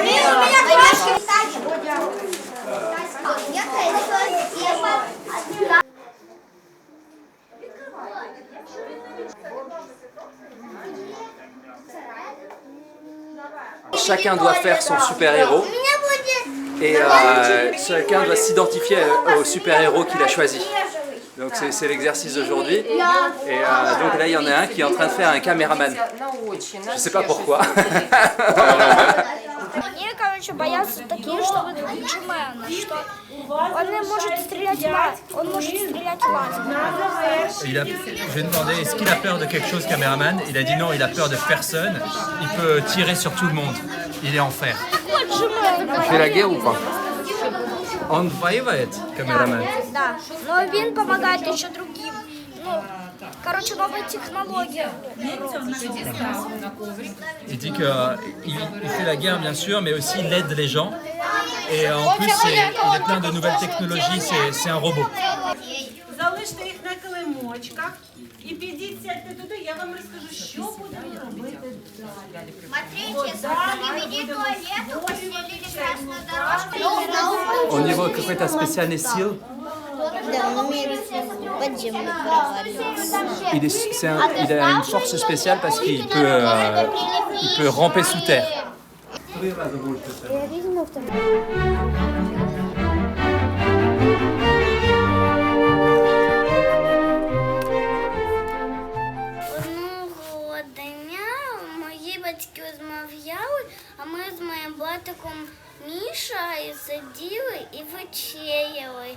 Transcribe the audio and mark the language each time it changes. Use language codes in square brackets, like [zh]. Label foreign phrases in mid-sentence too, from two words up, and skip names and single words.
[fr] Chacun doit faire son super-héros et chacun doit s'identifier au super-héros qu'il a choisi. Donc c'est l'exercice d'aujourd'hui. Et donc là il y en a un qui est en train de faire un caméraman. Je sais pas pourquoi. [ru] Они, короче, боятся такие, что джимена, что он не может стрелять он может стрелять лазером. [fr] Je lui ai demandé est-ce qu'il a peur de quelque chose, caméraman. Il a dit non, il a peur de personne. Il peut tirer sur tout le monde. Il est en fer. Il fait la guerre ou pas? [ru] Он воевает, камерамен. Да, но він помогает еще другим. Ну, короче, новая технология. [fr] Il dit qu'il fait la guerre bien sûr, mais aussi il aide les gens. Et en plus, il est plein de nouvelles technologies, c'est un robot. [uk] Залиште їх на килимочках і підіть, сядьте туди, я вам розкажу, що будемо робити далі. [fr] Au niveau [ru] какой-то специальный сил, Да, он умеет подземный проваливаться. [fr] il a une force spéciale parce qu'il peut ramper sous terre. [uk] Одного дня мої батьки розмовляли, а ми з моїм братиком Мішою сиділи і вечеряли.